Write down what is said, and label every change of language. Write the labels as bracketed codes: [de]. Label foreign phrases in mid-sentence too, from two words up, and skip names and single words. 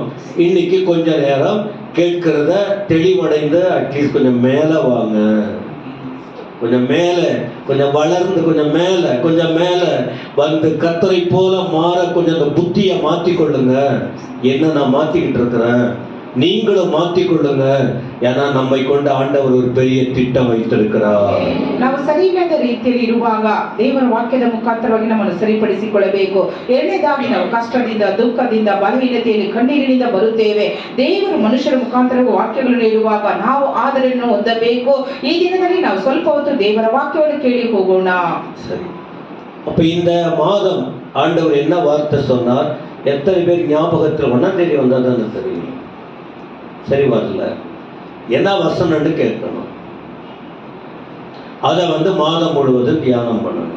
[ta] இன்னைக்கு கொஞ்ச நேரம் கேட்கிறத தெளிவடைந்து அட்லீஸ்ட் கொஞ்சம் மேல வாங்க, கொஞ்சம் மேல, கொஞ்சம் வளர்ந்து, கொஞ்சம் மேல வந்து கர்த்தரை போல மாற கொஞ்சம் அந்த புத்தியை மாத்திக்கொள்ளுங்க. என்ன நான் மாத்திக்கிட்டு இருக்கிறேன், நீங்களும் மாத்திக்கொள்ளுங்க. ஏன்னா நம்மை கொண்டு ஆண்டவர் ஒரு பெரிய திட்டம் வைத்திருக்கிறார். [kn] ನಾವು ಸರಿಯಾದ ರೀತಿಯಲ್ಲಿ ಇರುವಾಗ ದೇವರ ವಾಕ್ಯದ ಮುಖಾಂತರವಾಗಿ ನಮ್ಮನ್ನು ಸರಿಪಡಿಸಿಕೊಳ್ಳಬೇಕು. ಎರಡನೇದಾಗಿ ನಾವು ಕಷ್ಟದಿಂದ, ದುಃಖದಿಂದ, ಬಲಹೀನತೆಯಲ್ಲಿ, ಕಣ್ಣೀರಿನಿಂದ ಬರುತ್ತೇವೆ. ದೇವರು ಮನುಷ್ಯರ ಮುಖಾಂತರ ವಾಕ್ಯಗಳನ್ನು ಹೇಳುವಾಗ ನಾವು ಆದರಣೆಯನ್ನು ಹೊಂದಬೇಕು. ಈ ದಿನದಲ್ಲಿ ನಾವು ಸ್ವಲ್ಪ ಹೊತ್ತು ದೇವರ ವಾಕ್ಯವನ್ನು ಕೇಳಿ ಹೋಗೋಣ. [ta] சரி, அப்ப இந்த மாதம் ஆண்டவர் என்ன வார்த்தை சொன்னார்? எத்தனை பேர் ஞாபகத்தில் 1ஆம் தேதி வந்தாதான் தெரியும். சரி, வரல, என்ன வசனம்னு கேட்கணும். அதை மாதம் முழுவதும் தியானம் பண்ணணும்.